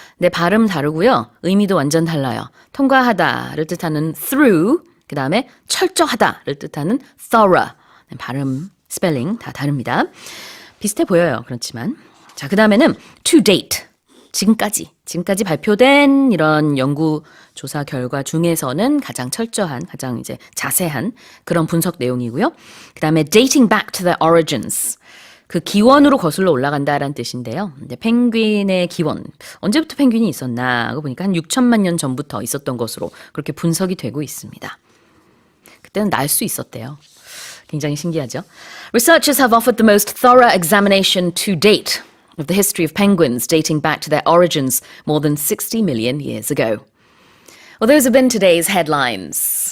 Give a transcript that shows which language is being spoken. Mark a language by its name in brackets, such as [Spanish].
[Korean] 근데 발음 다르고요. 의미도 완전 달라요. 통과하다를 뜻하는 through, 그 다음에 철저하다를 뜻하는 thorough. 발음, 스펠링 다 다릅니다. 비슷해 보여요. 그렇지만. 자, 그 다음에는 to date. 지금까지 발표된 이런 연구 조사 결과 중에서는 가장 철저한, 가장 이제 자세한 그런 분석 내용이고요. 그 다음에 [English] dating back to the origins. [Korean] 그 기원으로 거슬러 올라간다라는 뜻인데요. 근데 펭귄의 기원, 언제부터 펭귄이 있었나 하고 보니까 한 6천만 년 전부터 있었던 것으로 그렇게 분석이 되고 있습니다. 그때는 날 수 있었대요. 굉장히 신기하죠. [English] Researchers have offered the most thorough examination to date of the history of penguins dating back to their origins more than 60 million years ago. Well, those have been today's headlines.